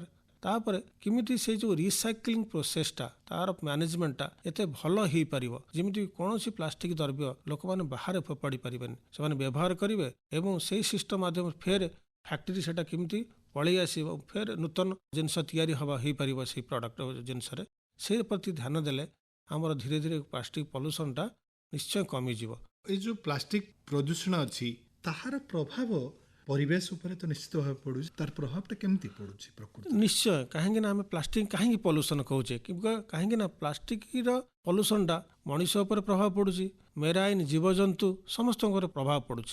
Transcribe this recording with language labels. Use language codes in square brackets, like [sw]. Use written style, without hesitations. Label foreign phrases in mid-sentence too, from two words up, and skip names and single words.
[or] ତାପରେ କେମିତି ସେ ଯେଉଁ [en] recycling process, [or] ତାର ମ୍ୟାନେଜମେଣ୍ଟଟା ଏତେ ଭଲ ହେଇପାରିବ, ଯେମିତି କୌଣସି ପ୍ଲାଷ୍ଟିକ ଦ୍ରବ୍ୟ ଲୋକମାନେ ବାହାରେ ଫୋପାଡ଼ି ପାରିବେନି, ସେମାନେ ବ୍ୟବହାର କରିବେ ଏବଂ ସେଇ ସିଷ୍ଟମ ମାଧ୍ୟମରେ ଫେର ଫ୍ୟାକ୍ଟ୍ରି ସେଟା କେମିତି ପଳେଇ ଆସିବ, ଫେର ନୂତନ ଜିନିଷ ତିଆରି ହେବା ହେଇପାରିବ ସେଇ ପ୍ରଡକ୍ଟ ଜିନିଷରେ। ସେ ପ୍ରତି ଧ୍ୟାନ ଦେଲେ ଆମର ଧୀରେ ଧୀରେ [en] plastic pollution [or] ନିଶ୍ଚୟ କମିଯିବ। ଏଇ ଯେ ପ୍ଲାଷ୍ଟିକ ପ୍ରଦୂଷଣ ଅଛି ତାହାର ପ୍ରଭାବ ପରିବେଶ ଉପରେ ତ ନିଶ୍ଚିତ ଭାବେ ପଡୁଛି। ତାର ପ୍ରଭାବଟା କେମିତି ପଡୁଛି ପ୍ରକୃତି? ନିଶ୍ଚୟ, କାହିଁକି ନା ଆମେ ପ୍ଲାଷ୍ଟିକ କାହିଁକି ପଲ୍ୟୁସନ କହୁଛେ, କାହିଁକି ନା [en] plastic pollution [or] ମଣିଷ ଉପରେ ପ୍ରଭାବ ପଡୁଛି, ମେରାଇନ୍, ଜୀବଜନ୍ତୁ ସମସ୍ତଙ୍କର ପ୍ରଭାବ ପଡୁଛି।